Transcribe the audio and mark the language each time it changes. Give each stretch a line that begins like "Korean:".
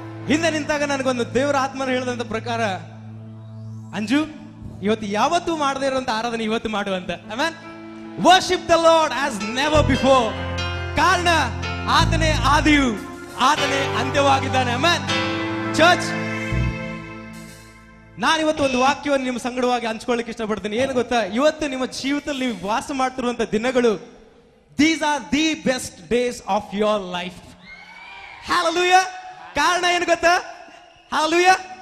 Kannada: ಹಿಂದೆ ನಿಂತಾಗ ನನಗೊಂದು ದೇವರ ಆತ್ಮನ ಹೇಳಿದಂತ ಪ್ರಕಾರ, ಅಂಜು ಇವತ್ತು ಯಾವತ್ತೂ ಮಾಡದೇ ಇರುವಂತ ಆರಾಧನೆ ಇವತ್ತು ಮಾಡುವಂತ. Amen.
English: Worship the Lord as never before.
Kannada: ಕಾರಣ ಆತನೇ ಆದಿಯು, ಆತನೇ ಅಂತ್ಯವಾಗಿದ್ದಾನೆ. ಆಮೆನ್. ಚರ್ಚ್, ನಾನಿವತ್ತು ಒಂದು ವಾಕ್ಯವನ್ನು ನಿಮ್ಮ ಸಂಗಡವಾಗಿ ಹಂಚ್ಕೊಳ್ಳಿಕ್ಕೆ ಇಷ್ಟಪಡ್ತೀನಿ. ಏನು ಗೊತ್ತಾ, ಇವತ್ತು ನಿಮ್ಮ ಜೀವಿತದಲ್ಲಿ ನೀವು ವಾಸ ಮಾಡ್ತಿರುವಂತ ದಿನಗಳು,
English: These are the best days of your life.
Kannada: Hallelujah! ಕಾರಣ ಏನು ಗೊತ್ತಾ? Hallelujah!